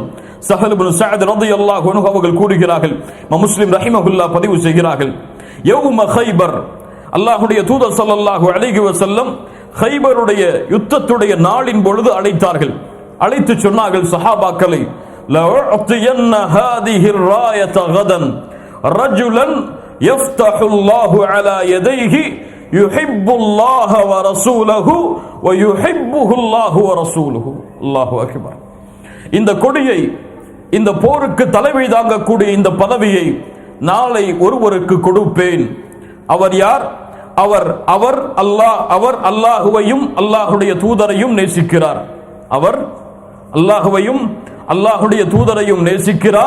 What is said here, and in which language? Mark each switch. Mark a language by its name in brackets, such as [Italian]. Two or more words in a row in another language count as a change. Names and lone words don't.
[Tamil] ஸஹல் இப்னு ஸஅத் [Arabic] رضي الله عنه [Tamil] அவர்கள் கூறுகிறார்கள், முஸ்லிம் ரஹிமஹுல்லாஹ் பதிவு செய்கிறார்கள், [Arabic] يوم خيبر, [Tamil] அல்லாஹ்வுடைய தூதர் [Arabic] صلى الله عليه وسلم [Tamil] கைபருடைய யுத்தத்துடைய நாளின் பொழுது அழைத்தார்கள். அழைத்து சொன்னார்கள் சஹாபாக்களை, [Arabic] لأعطين هذه الراية غدا رجلا يفتح الله على يديه يحب الله ورسوله ويحبه الله ورسوله. الله أكبر. [Tamil] இந்த கொடியை, இந்த போருக்கு தலைமை தாங்கக்கூடிய இந்த பதவியை நாளை ஒருவருக்கு கொடுப்பேன். அவர் யார்? அவர் அல்லாஹுவையும் அல்லாஹுடைய தூதரையும் நேசிக்கிறார். அவர் அல்லாஹுவையும் அல்லாஹுடைய தூதரையும் நேசிக்கிறார்.